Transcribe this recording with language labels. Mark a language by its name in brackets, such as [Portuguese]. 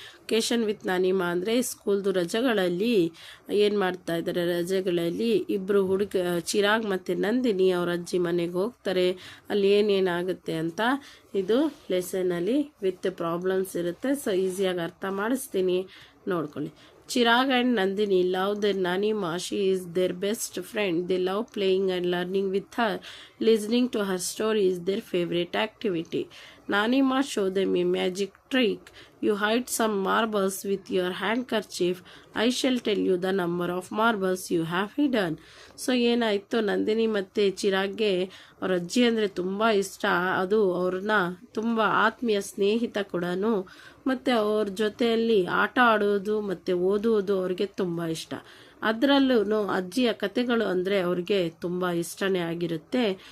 [English] vacation with ನಾನಿಮಾ [Kannada] ಅಂದರೆ ಸ್ಕೂಲ್ದು ರಜೆಗಳಲ್ಲಿ ಏನು ಮಾಡ್ತಾ ಇದ್ದಾರೆ, ರಜೆಗಳಲ್ಲಿ ಇಬ್ಬರು ಚಿರಾಗ್ ಮತ್ತು ನಂದಿನಿ ಅವ್ರ ಅಜ್ಜಿ ಮನೆಗೆ ಹೋಗ್ತಾರೆ. ಅಲ್ಲಿ ಏನೇನಾಗುತ್ತೆ ಅಂತ ಇದು ಲೆಸನಲ್ಲಿ ವಿತ್ ಪ್ರಾಬ್ಲಮ್ಸ್ ಇರುತ್ತೆ. ಸೊ ಈಸಿಯಾಗಿ ಅರ್ಥ ಮಾಡಿಸ್ತೀನಿ, ನೋಡ್ಕೊಳ್ಳಿ. [English] Chirag and Nandini love their Nanima. She is their best friend. They love playing and learning with her. Listening to her story is their favorite activity. Nanima show them a magic trick. You hide some marbles with your handkerchief. I shall tell you the number of marbles you have hidden. [Kannada] So ಏನಾಯಿತು, ನಂದಿನಿ ಮತ್ತು ಚಿರಾಗ್ಗೆ ಅವ್ರ ಅಜ್ಜಿ ಅಂದರೆ ತುಂಬ ಇಷ್ಟ. ಅದು ಅವ್ರನ್ನ ತುಂಬ ಆತ್ಮೀಯ ಸ್ನೇಹಿತ ಕೂಡ. ಮತ್ತು ಅವ್ರ ಜೊತೆಯಲ್ಲಿ ಆಟ ಆಡೋದು ಮತ್ತು ಓದುವುದು ಅವ್ರಿಗೆ ತುಂಬ ಇಷ್ಟ. ಅದರಲ್ಲೂ ಅಜ್ಜಿಯ ಕತೆಗಳು ಅಂದರೆ ಅವ್ರಿಗೆ ತುಂಬ ಇಷ್ಟನೇ ಆಗಿರುತ್ತೆ.